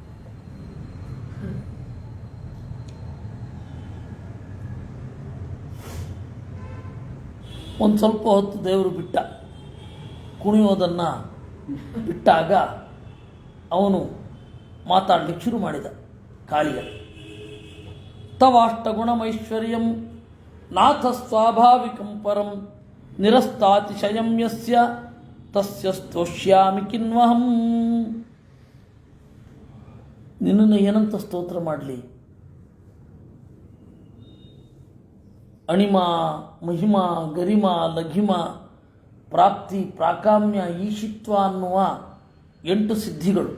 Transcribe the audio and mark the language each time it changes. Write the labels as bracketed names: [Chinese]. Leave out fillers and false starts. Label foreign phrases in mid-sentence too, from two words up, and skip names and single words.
[Kannada] ಒಂದು ಸ್ವಲ್ಪ ಹೊತ್ತು ದೇವರು ಬಿಟ್ಟ. ಕುಣಿಯೋದನ್ನು ಬಿಟ್ಟಾಗ ಅವನು ಮಾತಾಡಲಿಕ್ಕೆ ಶುರು ಮಾಡಿದ. [Sanskrit] ಕಾಳಿಯ ತವಾಷ್ಟಗುಣಮೈಶ್ವರ್ಯಂ ನಾಥ ಸ್ವಾಭಾವಿಕಂ ಪರಂ ನಿರಸ್ತಾತಿಶಯಂ ಯಸ್ಯ ತಸ್ಯ ಸ್ತೋಷ್ಯಾಮಿ ಕಿನ್ವಹಂ. [Kannada] ನಿನ್ನನ್ನು ಏನಂತ ಸ್ತೋತ್ರ ಮಾಡಲಿ? ಅಣಿಮಾ, ಮಹಿಮಾ, ಗರಿಮಾ, ಲಘಿಮಾ, ಪ್ರಾಪ್ತಿ, ಪ್ರಾಕಾಮ್ಯ, ಈಶಿತ್ವ ಅನ್ನುವ 8 ಸಿದ್ಧಿಗಳು.